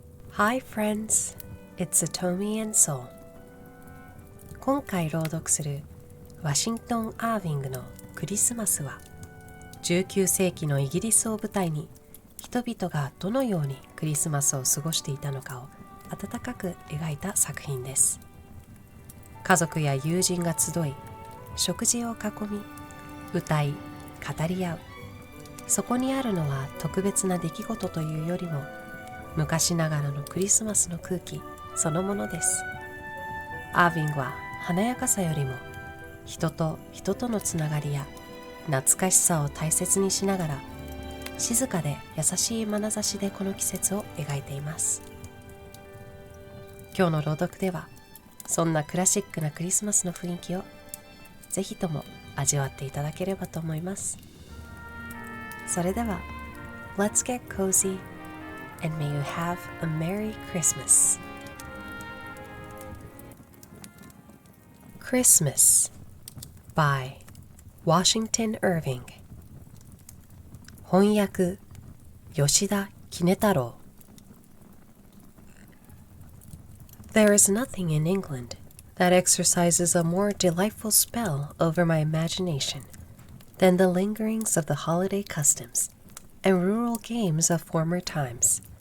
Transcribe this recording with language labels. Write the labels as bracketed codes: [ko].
[en] Hi friends, it's Atomi and Soul. [ja] 今回朗読するワシントン・アーヴィングのクリスマスは19世紀のイギリスを舞台に人々がどのようにクリスマスを過ごしていたのかを温かく描いた作品です。家族や友人が集い、食事を囲み、歌い、語り合う。そこにあるのは特別な出来事というよりも昔ながらのクリスマスの空気そのものです。アーヴィングは華やかさよりも人と人とのつながりや懐かしさを大切にしながら静かで優しい眼差しでこの季節を描いています。今日の朗読ではそんなクラシックなクリスマスの雰囲気をぜひとも味わっていただければと思います。それでは [en] Let's get cozy and may you have a Merry Christmas. Christmas by Washington Irving [ja] 翻訳吉田甲太郎 [en] There is nothing in England that exercises a more delightful spell over my imagination than the lingerings of the holiday customs and rural games of former times.